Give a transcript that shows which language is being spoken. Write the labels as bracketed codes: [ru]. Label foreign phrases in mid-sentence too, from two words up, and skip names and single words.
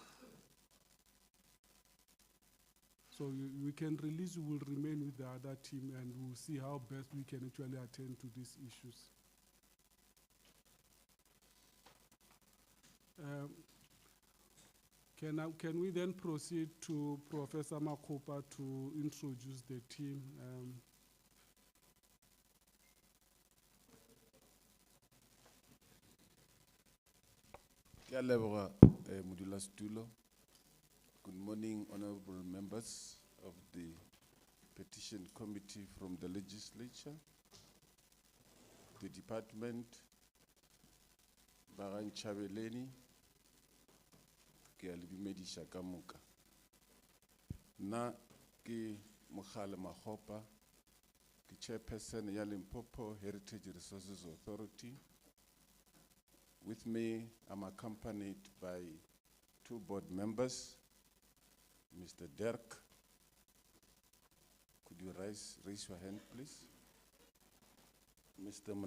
[en] So we can release, you will remain with the other team and we'll see how best we can actually attend to these issues. Can we then proceed to Professor Makopa to introduce the team? [nso] Ke a leboga, modulasetulo. [en] Good morning, honorable members of the Petition Committee from the legislature, the department, Bagan Chabeleni, [nso] ke a le dumedisha ka moka. Nna ke Mogale Makgopa, ke chairperson ya Limpopo Heritage Resources Authority. [en] With me, I'm accompanied by two board members, Mr. Dirk. Could you raise your hand, please? Mr.